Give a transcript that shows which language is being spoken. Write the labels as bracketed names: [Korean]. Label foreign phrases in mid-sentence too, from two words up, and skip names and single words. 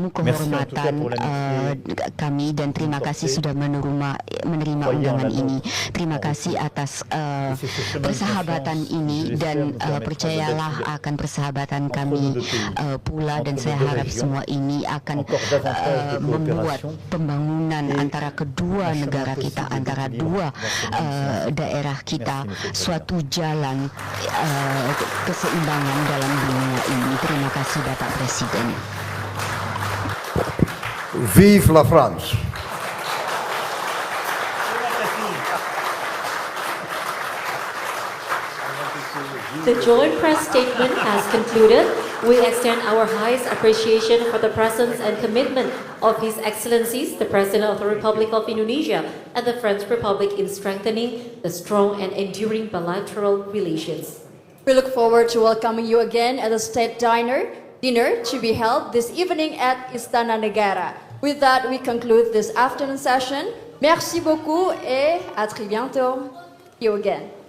[French] Merci en tout cas [Indonesian] kehormatan [French] pour l'amitié [Indonesian] kami dan terima [French] portée. [Indonesian] kasih sudah menerima [French] Croyez en [Indonesian] undangan [French] la [Indonesian] ini. [French] nôtre, [Indonesian] Terima [French] en [Indonesian] kasih [French] retour. [Indonesian] atas [French] Et c'est ce chemin de [Indonesian] persahabatan [French] confiance, [Indonesian] ini [French] je l'espère, [Indonesian] dan [French] nous permettra de [Indonesian] percayalah [French] bâtir [Indonesian] akan persahabatan [French] entre [Indonesian] kami [French] nos deux pays, [Indonesian] pula dan [French] entre [Indonesian] saya [French] nos deux [Indonesian] harap [French] régions, [Indonesian] semua ini akan [French] encore davantage de [Indonesian] membuat [French] coopération [Indonesian] pembangunan [French] et [Indonesian] antara kedua [French] un chemin [Indonesian] negara [French] possible [Indonesian] kita, [French] d'équilibre [Indonesian] antara [French] dans [Indonesian] dua [French] ce monde. [Indonesian] daerah kita, [French] Merci, Monsieur le Président. [Indonesian] suatu jalan keseimbangan dalam dunia ini. Terima kasih Bapak Presiden. [French] Vive la France. [English] The joint press statement has concluded. We extend our highest appreciation for the presence and commitment of His Excellencies, the President of the Republic of Indonesia and the French Republic in strengthening the strong and enduring bilateral relations. We look forward to welcoming you again at the state dinner to be held this evening at Istana Negara. With that, we conclude this afternoon session. [French] Merci beaucoup et à très bientôt. [English] See you again.